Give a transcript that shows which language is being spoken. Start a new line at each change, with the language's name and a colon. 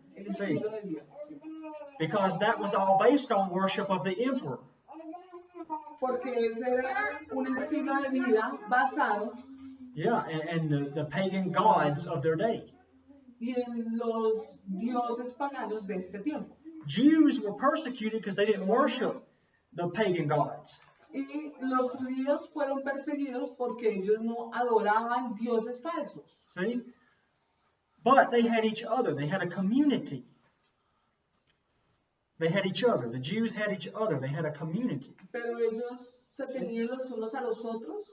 English: See, because that was all based on worship of the emperor.
Spanish: Porque ese era un estilo de vida basado
English: and the pagan gods of their day.
Spanish: Y en los dioses paganos de este tiempo.
English: Jews were persecuted because they didn't worship the pagan gods.
Spanish: Y los judíos fueron perseguidos porque ellos no adoraban dioses falsos.
English: See? But they had each other. They had a community. They had each other. The Jews had each other. They had a community.
Spanish: Pero ellos se tenían los unos a los otros.